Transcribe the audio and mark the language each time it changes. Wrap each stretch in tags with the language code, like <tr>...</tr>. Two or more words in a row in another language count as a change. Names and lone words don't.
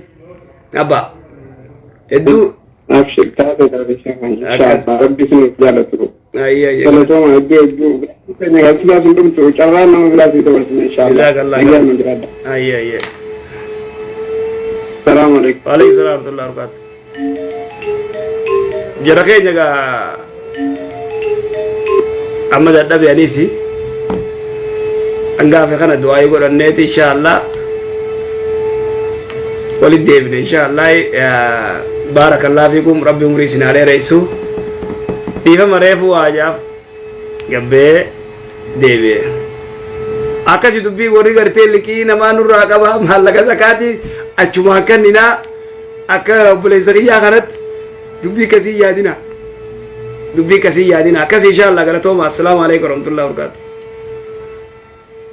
<om>Abbaa hedduu. Abshir taate rabbi sun jaalatu. Galatooma hedduu. Keenya galchuudhaaf hin dhumtu carraan nama biraatiif dabarsina inshaallah.</om> <ar>سلام عليكم. وعليكم سلام ورحمة الله وبركاته.</ar> <om>Jara keenya gaa amma dadhabe anisi angaafe kana du'aayii godhanneeti inshaallah walit deebine</om> <ar>إن شاء الله بارك الله فيكم</ar> <om>rabbi umrii isin haa dheeressu dhiifama reefu waajaaf gabbee deebi'e akkasi dubbii warri gartee liqii namaa nurraa qaba maallaqa zakaatii achumaan kenninaa akka obboleessa kiyyaa kanatti dubbii kasii yaadina akkas inshaallah galatooma</om> <ar>السلام عليكم ورحمة الله وبركاته.</ar>